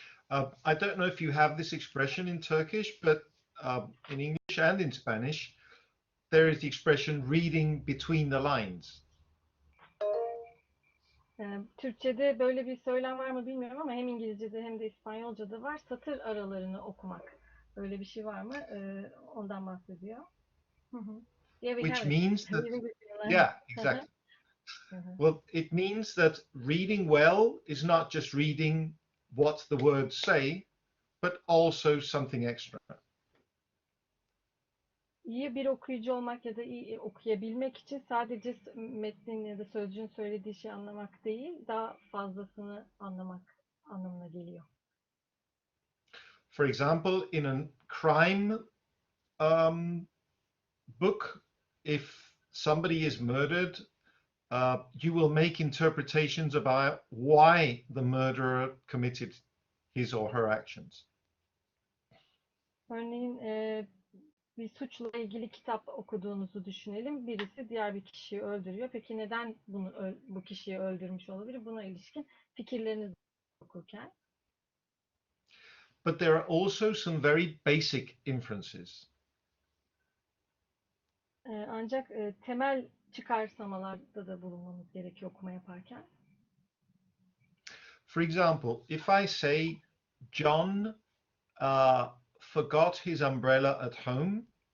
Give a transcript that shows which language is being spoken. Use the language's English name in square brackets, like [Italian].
[English] I don't know if you have this expression in Turkish, but in English and in Spanish, there is the expression reading between the lines. [Turkish] Türkçe'de böyle bir söylem var mı bilmiyorum ama hem İngilizce'de hem de İspanyolca'da var. Satır aralarını okumak. Böyle bir şey var mı? Ondan bahsediyor. [English] Yeah, we Which have it. means that, Reading between the lines. yeah, exactly. Well, it means that reading well is not just reading what the words say, but also something extra. [Turkish] İyi bir okuyucu olmak ya da iyi okuyabilmek için sadece metnin ya da sözcüğün söylediği şeyi anlamak değil, daha fazlasını anlamak anlamına geliyor. [English] For example, in a crime book, if somebody is murdered, you will make interpretations about why the murderer committed his or her actions. [Turkish] Örneğin bir suçla ilgili kitap okuduğunuzu düşünelim. Birisi diğer bir kişiyi öldürüyor. Peki neden bu kişiyi öldürmüş olabilir? Buna ilişkin fikirlerinizi okurken. [English] But there are also some very basic inferences. [Turkish] Ancak temel çıkarsamalarda da bulunmamız gerekiyor okuma yaparken. [English] For example, if I say John forgot his umbrella at home.